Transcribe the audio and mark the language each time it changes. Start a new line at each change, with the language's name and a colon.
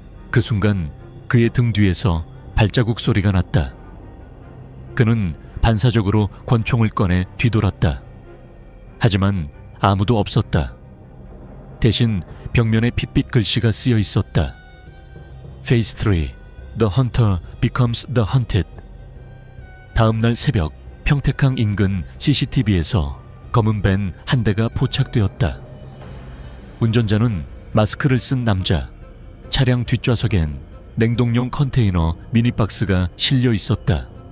Korean: 그 순간 그의 등 뒤에서 발자국 소리가 났다. 그는 반사적으로 권총을 꺼내 뒤돌았다. 하지만 아무도 없었다. 대신 벽면에 핏빛 글씨가 쓰여 있었다.
English: Phase 3. The Hunter becomes the hunted.
Korean: 다음 날 새벽 평택항 인근 CCTV에서 검은 밴 한 대가 포착되었다. 운전자는 마스크를 쓴 남자, 차량 뒷좌석엔 냉동용 컨테이너 미니박스가 실려 있었다.